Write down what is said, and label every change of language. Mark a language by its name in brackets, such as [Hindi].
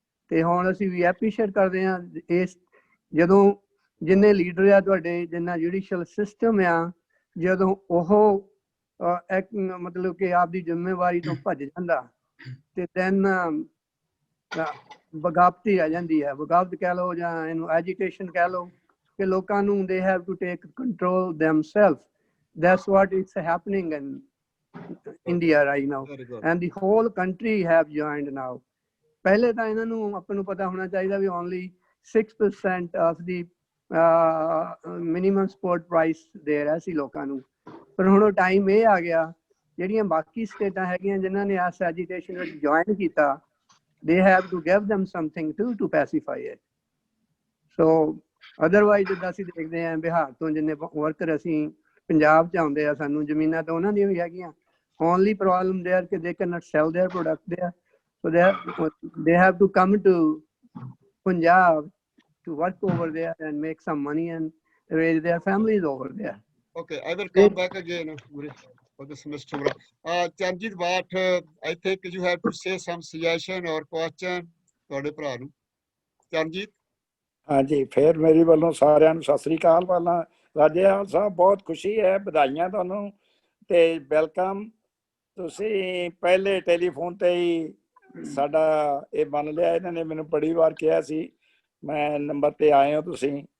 [Punjabi] ਤੇ ਹੁਣ ਅਸੀਂ ਵੀ ਐਪਰੀਸ਼ੀਏਟ ਕਰਦੇ ਹਾਂ ਇਸ ਜਦੋਂ ਜਿੰਨੇ ਲੀਡਰ ਆ ਤੁਹਾਡੇ, ਜਿੰਨਾ ਜੁਡੀਸ਼ੀਅਲ ਸਿਸਟਮ ਆ, ਜਦੋਂ ਉਹ ਇੱਕ ਮਤਲਬ ਕਿ ਆਪਦੀ ਜ਼ਿੰਮੇਵਾਰੀ ਤੋਂ ਭੱਜ ਜਾਂਦਾ ਤੇ ਦੈਨ ਬਗਾਵਤੀ ਆ ਜਾਂਦੀ ਹੈ। ਬਗਾਵਤ ਕਹਿ ਲਓ ਜਾਂ ਇਹਨੂੰ ਐਜੀਟੇਸ਼ਨ ਕਹਿ ਲਓ ਕਿ ਲੋਕਾਂ ਨੂੰ [English] they have to take control themselves। That's what is happening in India right now and the whole country have joined now। [Punjabi] ਪਹਿਲੇ ਤਾਂ ਇਹਨਾਂ ਨੂੰ ਆਪਾਂ ਨੂੰ ਪਤਾ ਹੋਣਾ ਚਾਹੀਦਾ ਵੀ [English] only 6% of the [Punjabi] minimum support price ਦੇ ਰਿਹਾ ਸੀ ਲੋਕਾਂ ਨੂੰ। ਪਰ ਹੁਣ ਉਹ ਟਾਈਮ ਇਹ ਆ ਗਿਆ ਜਿਹੜੀਆਂ ਬਾਕੀ ਸਟੇਟਾਂ ਹੈਗੀਆਂ ਜਿਨ੍ਹਾਂ ਨੇ ਇਸ ਐਜੀਟੇਸ਼ਨ ਵਿੱਚ ਜੁਆਇਨ ਕੀਤਾ, [English] they have to give them something to pacify it। so otherwise [Punjabi] ਜਿੱਦਾਂ ਅਸੀਂ ਦੇਖਦੇ ਹਾਂ ਬਿਹਾਰ ਤੋਂ ਜਿੰਨੇ ਵਰਕਰ ਅਸੀਂ ਪੰਜਾਬ 'ਚ ਆਉਂਦੇ ਆ, ਸਾਨੂੰ ਜ਼ਮੀਨਾਂ ਤਾਂ ਉਹਨਾਂ ਦੀਆਂ ਵੀ ਹੈਗੀਆਂ। [English] only problem there ਕਿ they cannot sell their product there, so they have to come to Punjab to work over there and make some money and raise their families over there। Okay, I will come back again for this Mr. Mura. Chanjit Bhatt, I think you have to say some suggestion or question [Punjabi] ਤੁਹਾਡੇ ਭਰਾ ਨੂੰ। [English] Charanjit. [Punjabi] ਹਾਂਜੀ, ਫਿਰ ਮੇਰੀ ਵੱਲੋਂ ਸਾਰਿਆਂ ਨੂੰ ਸਤਿ ਸ੍ਰੀ ਅਕਾਲ। ਪਹਿਲਾਂ ਰਾਜੇਵਾਲ ਸਾਹਿਬ ਬਹੁਤ ਖੁਸ਼ੀ ਹੈ, ਵਧਾਈਆਂ ਤੁਹਾਨੂੰ ਤੇ ਵੈਲਕਮ। ਤੁਸੀਂ ਪਹਿਲੇ ਟੈਲੀਫੋਨ ਤੇ ਹੀ ਸਾਡਾ ਇਹ ਮੰਨ ਲਿਆ, ਇਹਨਾਂ ਨੇ ਮੈਨੂੰ ਬੜੀ ਵਾਰ ਕਿਹਾ ਸੀ ਮੈਂ ਨੰਬਰ ਤੇ ਆਏ ਹੋ ਤੁਸੀਂ।